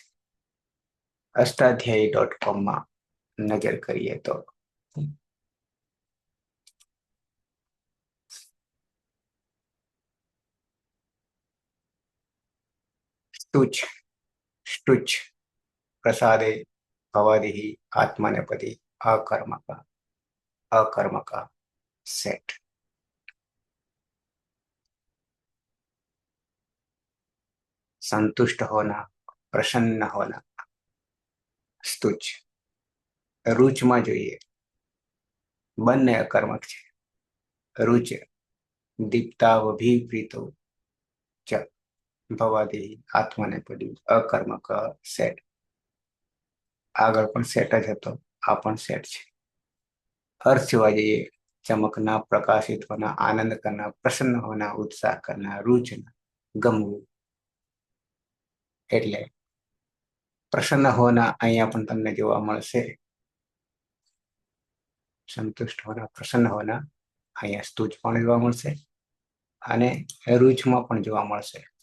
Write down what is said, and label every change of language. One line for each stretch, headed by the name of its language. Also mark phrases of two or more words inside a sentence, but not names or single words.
Gujarati: અષ્ટાધ્યાયી .com નજર કરીએ તો સ્તુચ.
Sanskrit: સ્તુચ પ્રસાદે ભવાદિ आत्मनेपदी अकर्मक. अकर्मक सेट.
Hindi: संतुष्ट होना, प्रसन्न होना स्तुच.
Gujarati: रुच में જોઈએ બંને અકર્મક છે.
Sanskrit: रुच दीप्तावभिप्रीतो च भवादि आत्मनेपदी अकर्मक सेट.
Gujarati: આગળ પણ સેટ જ હતો, આ પણ સેટ છે. अर्थ જોવા જઈએ
Hindi: चमकना, प्रकाशित होना, आनंद करना, प्रसन्न होना, उत्साह करना,
Gujarati: रुचना, गमવું. એટલે
Hindi: प्रसन्न होना
Gujarati: અહીંયા પણ તમને જોવા મળશે.
Hindi: संतुष्ट होना, प्रसन्न होना
Gujarati: અહીંયા સ્તુજ પણ જોવા મળશે અને રૂચમાં પણ જોવા મળશે.